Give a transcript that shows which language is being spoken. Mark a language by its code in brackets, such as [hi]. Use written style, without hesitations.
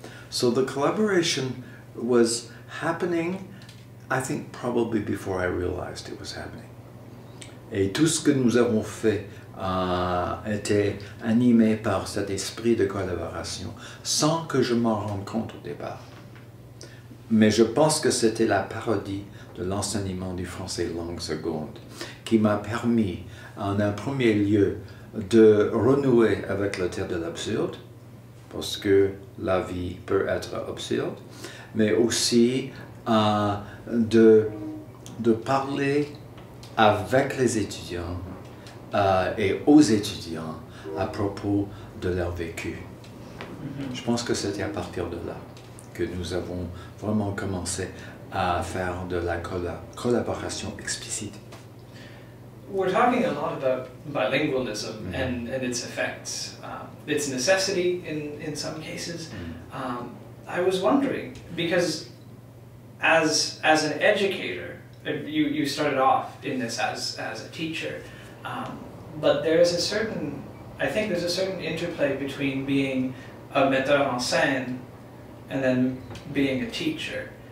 [en] So the collaboration was happening, I think probably before I realized it was happening. [fr] Et tout ce que nous avons fait était animé par cet esprit de collaboration, sans que je m'en rende compte au départ. Mais je pense que c'était la parodie de l'enseignement du français langue seconde qui m'a permis, en un premier lieu, de renouer avec le théâtre de l'absurde, parce que la vie peut être absurde, mais aussi de parler avec les étudiants et aux étudiants à propos de leur vécu. Je pense que c'était à partir de là que nous avons vraiment commencé à faire de la collaboration explicite. [en] We're talking a lot about bilingualism and its effects, its necessity in some cases. I was wondering, because as an educator, you started off in this as a teacher, but there's a certain, I think there's a certain interplay between being a metteur en scène and then being a teacher.